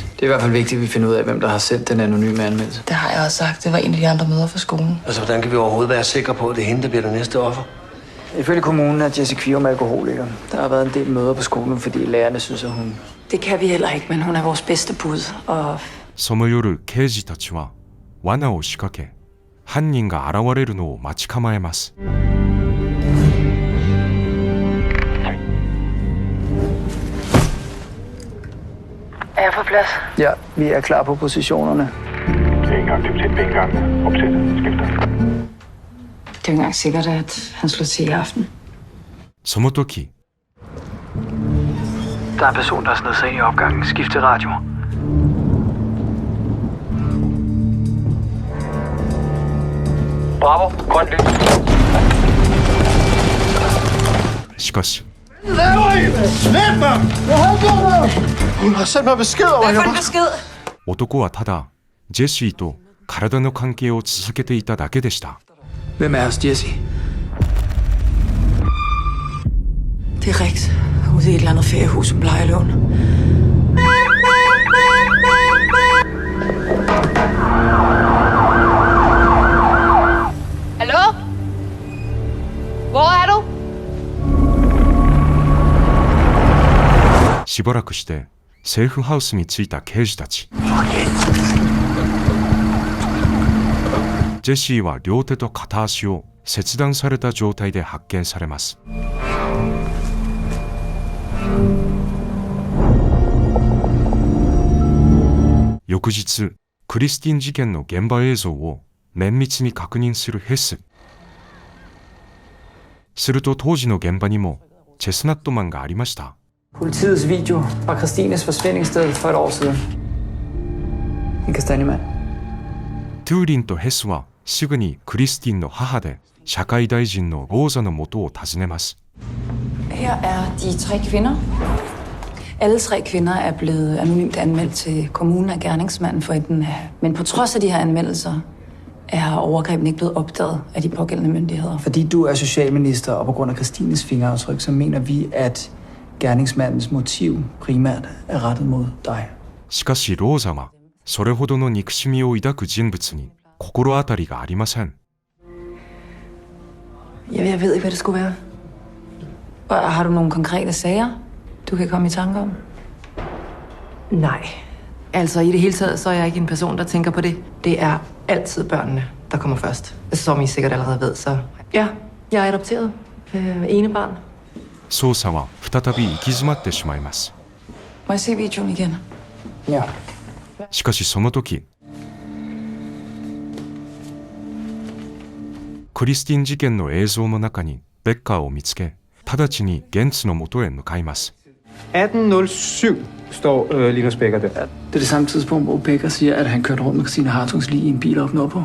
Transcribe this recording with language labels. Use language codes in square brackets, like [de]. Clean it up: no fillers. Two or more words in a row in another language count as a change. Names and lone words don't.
[da] Det er i hvert fald vigtigt, at vi finder ud af, hvem der har sendt den anonyme anmeldelse. Det har jeg også sagt. Det var en af de andre møder fra skolen. Altså, hvordan kan vi overhovedet være sikre på, at det er hende, der bliver det næste offer? Ifølge kommunen er Jesse Kvium alkoholiker. Der har været en del møder på skolen, fordi lærerne synes, at hun... Det kan vi heller ikke, men hun er vores bedste bud. Og [ja] その夜、刑事たちは罠を仕掛け、犯人が現れるのを待ち構えます。 [da] Er jeg på plads? Ja, vi er klar på positionerne. Ingen aktivitet på indgangen. Opsæt. Skifter. det er jo ikke engang sikkert, at han slår til i aften. [ja] その時、 [da] Der er en person, der har snedet sig ind i opgangen. Skift til radio. Bravo, grønt lys. [ja] しかし、 [da] Hun har sendt mig besked over, Hvad for en besked? [ja] 男はただジェシーと体の関係を続けていただけでした。 [da] Hvem er hos Jesse? Det er Rex. Ude i et eller andet feriehus som Lejelån. Hallo? Hvor er du? [ja] しばらくしてセーフハウスに着いた刑事たち。ジェシーは両手と片足を切断された状態で発見されます。翌日、クリスティン事件の現場映像を綿密に確認するヘス。すると当時の現場にもチェスナットマンがありました。 [da] Politiets video fra Christines forsvindingssted for et år siden. En kastanjemand. [ja] トゥーリンとヘスはすぐにクリスティンの母で社会大臣のローザの元を訪ねます。 [da] Her er de 3 kvinder. Alle 3 kvinder er blevet anonymt anmeldt til kommunen af gerningsmanden for enten. Men på trods af de her anmeldelser er overgrebene ikke blevet opdaget af de pågældende myndigheder. Fordi du er socialminister, og på grund af Christines fingeraftryk, så mener vi, at gerningsmandens motiv primært er rettet mod dig. [ja] しかしローザはそれほどの憎しみを抱く人物に心当たりがありません。 [da] Jeg ved ikke, hvad det skulle være. Har du nogle konkrete sager, du kan komme i tanke om? Nej. Altså i det hele taget, så er jeg ikke en person, der tænker på det. Det er altid børnene, der kommer først. Som I sikkert allerede ved, så ja, jeg er adopteret. Ene barn. [ja] 捜査は再び行き詰まってしまいます。 [da] Må jeg se videoen igen? Ja. [ja] しかしその時、クリスティン事件の映像の中にベッカーを見つけ、直ちにゲンツの元へ向かいます。 [da] 1807 står Linus Becker der. Det er det samme tidspunkt, hvor Becker siger, at han kørte rundt med Christine Hartungs lig i en bil op nordpå.